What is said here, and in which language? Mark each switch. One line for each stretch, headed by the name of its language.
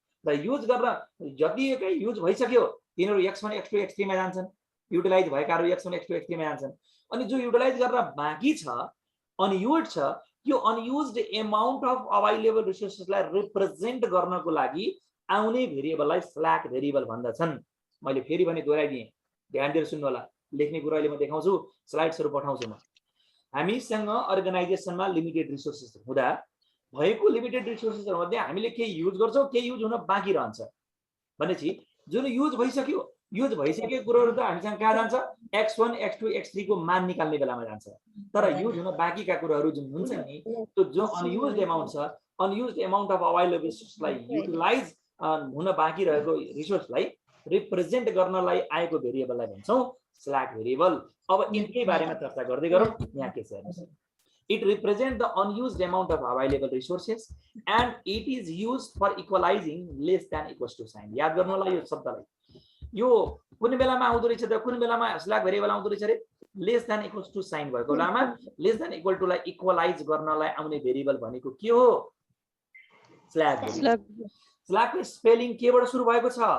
Nepali: र युज गर्न जति एकाइ युज भइसक्यो तिनीहरु x1 x2 x3 मा जान्छन्, युटिलाइज भएकाहरु x1 x2 x3 मा जान्छन्। अनि जो युटिलाइज गर्न बाँकी छ, अनयुज्ड छ, यो अनयुज्ड अमाउन्ट अफ अवेलेबल रिसोर्सेसलाई रिप्रेजेन्ट गर्नको लागि आउने भेरिएबललाई स्ल्याक भेरिएबल भन्दछन्। मैले फेरि पनि दोहोर्याइदिएँ, ध्यान दिएर सुन्नु होला। लेख्ने कुरा अहिले म देखाउँछु, स्लाइड्सहरु पठाउँछु म। हामीसँग अर्गनाइजेसनमा लिमिटेड रिसोर्सेस हुँदा भएको लिमिटेड रिसोर्सेसहरु मध्ये हामीले केही युज गर्छौं, केही युज हुन बाँकी रहन्छ भनेपछि जुन युज भइसकेको कुराहरु त हामीसँग कहाँ जान्छ, x1 x2 x3 को मान निकाल्ने बेलामा जान्छ। तर युज हुन बाँकीका कुराहरु जुन हुन्छ नि, त्यो जो अनयुज्ड अमाउन्ट छ, अनयुज्ड अमाउन्ट अफ अवेलेबल रिसोर्सलाई युटिलाइज हुन बाँकी रहेको रिसोर्सलाई रिप्रेजेन्ट गर्नलाई आएको भेरिएबललाई भन्छौं स्ल्याक भेरिएबल। अब यिनकै बारेमा चर्चा गर्दै गरौँ। यहाँ के छ हेर्नुस्,
English: it represents the unused amount of available resources and it is used for equalizing less than equals to sign।
Nepali: याद गर्नु होला यो शब्दलाई। यो कुन बेलामा आउँदो रहेछ त, कुन बेलामा स्ल्याक भेरिएबल आउँदो रहेछ रे? Less than equals two sine भएको बेलामा लेस देन इक्वल टु लाई इक्वलाइज गर्नलाई आउने भेरिएबल भनेको के हो? Slack variable. स्ल्याकको स्पेलिङ केबाट सुरु भएको छ?